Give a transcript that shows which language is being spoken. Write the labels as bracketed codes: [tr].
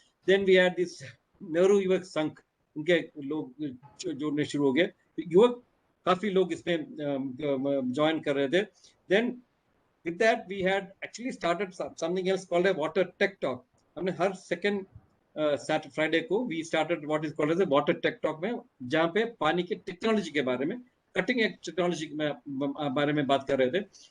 [en] Then we had this [hi] Nehru युवक संघ, उनके लोग जोड़ने शुरू हो गए. युवक काफी लोग इसमें ज्वाइन कर रहे थे. [en] Then with that we had actually started something else called a water tech talk. [hi] हमने हर [en] second Saturday Friday [hi] को [en] we started what is called as a water tech talk [hi] में, जहाँ पे पानी के टेक्नोलॉजी के बारे में, कटिंग एज टेक्नोलॉजी में बारे में बात कर रहे थे.